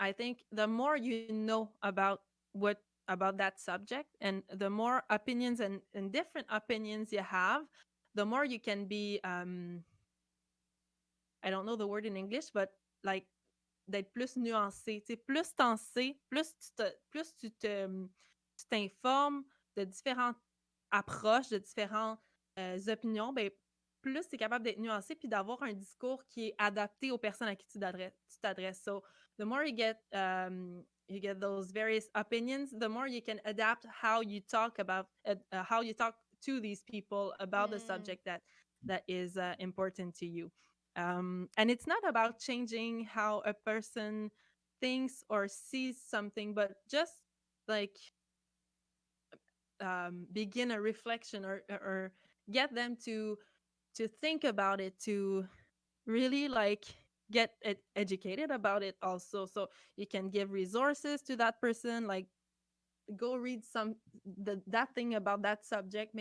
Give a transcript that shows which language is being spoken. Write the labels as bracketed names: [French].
[English] I think the more you know about that subject, and the more opinions and different opinions you have, the more you can be I don't know the word in English, but like [French] d'être plus nuancé. Tu sais, plus t'en sais, plus tu t'informes de différentes approches, de différentes opinions, ben, plus tu es capable d'être nuancé puis d'avoir un discours qui est adapté aux personnes à qui tu t'adresses. [English] So, the more you get those various opinions, the more you can adapt how you talk to these people about the Mm, subject that is important to you. And it's not about changing how a person thinks or sees something, but just like begin a reflection, or get them to think about it, to really like get educated about it also, so you can give resources to that person, like go read that thing about that subject.